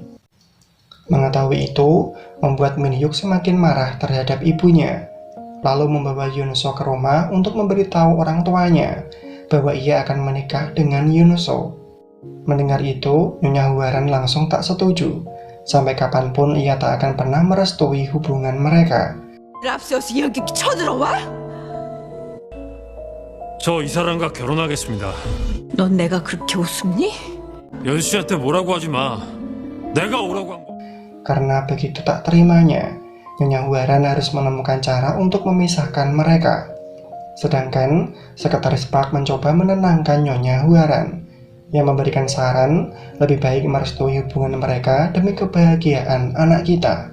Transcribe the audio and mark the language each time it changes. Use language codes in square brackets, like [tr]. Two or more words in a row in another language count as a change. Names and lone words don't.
[id] Mengetahui itu, membuat Min Hyuk semakin marah terhadap ibunya, lalu membawa Yunso ke rumah untuk memberitahu orang tuanya bahwa ia akan menikah dengan Yunso. Mendengar itu, Nyonya Huaran langsung tak setuju. Sampai kapanpun ia tak akan pernah merestui hubungan mereka. [ko] 앞서서 여기 쳐들어와? 저 이 사람과 결혼하겠습니다. 넌 내가 그렇게 우습니? 연수씨한테 뭐라고 하지 마. 내가 오라고 한 거. [id] Karena begitu tak terimanya, Nyonya Huaran harus menemukan cara untuk memisahkan mereka. Sedangkan Sekretaris Park mencoba menenangkan Nyonya Huaran. Yang memberikan saran, lebih baik merestui hubungan mereka demi kebahagiaan anak kita.